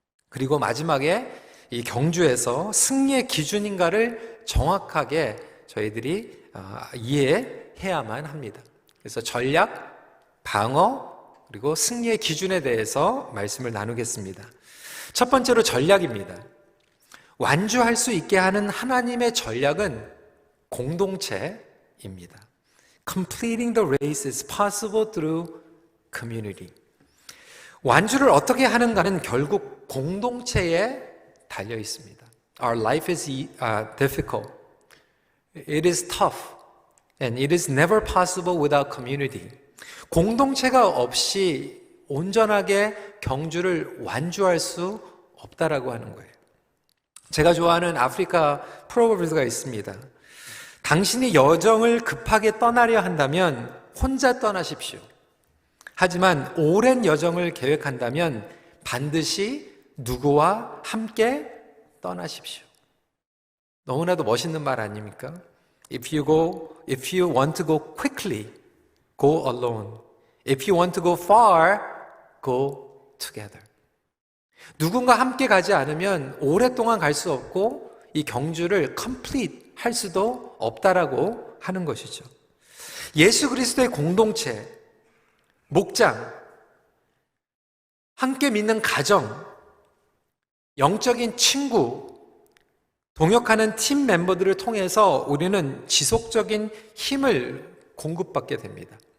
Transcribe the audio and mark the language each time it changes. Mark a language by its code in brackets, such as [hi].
[ko] 그리고 마지막에 이 경주에서 승리의 기준인가를 정확하게 저희들이 이해해야만 합니다. 그래서 전략, 방어, 그리고 승리의 기준에 대해서 말씀을 나누겠습니다. 첫 번째로 전략입니다. 완주할 수 있게 하는 하나님의 전략은 공동체입니다. [en] Completing the race is possible through community. [ko] 완주를 어떻게 하는가는 결국 공동체에 달려 있습니다. [en] Our life is difficult. It is tough. And it is never possible without community. [ko] 공동체가 없이 온전하게 경주를 완주할 수 없다라고 하는 거예요. 제가 좋아하는 아프리카 프로버브가 있습니다. 당신이 여정을 급하게 떠나려 한다면 혼자 떠나십시오. 하지만 오랜 여정을 계획한다면 반드시 누구와 함께 떠나십시오. 너무나도 멋있는 말 아닙니까? [en] If you want to go quickly, go alone. If you want to go far, go together. [ko] 누군가 함께 가지 않으면 오랫동안 갈 수 없고 이 경주를 complete 할 수도 없다라고 하는 것이죠. 예수 그리스도의 공동체, 목장, 함께 믿는 가정, 영적인 친구, 동역하는 팀 멤버들을 통해서 우리는 지속적인 힘을 공급받게 됩니다.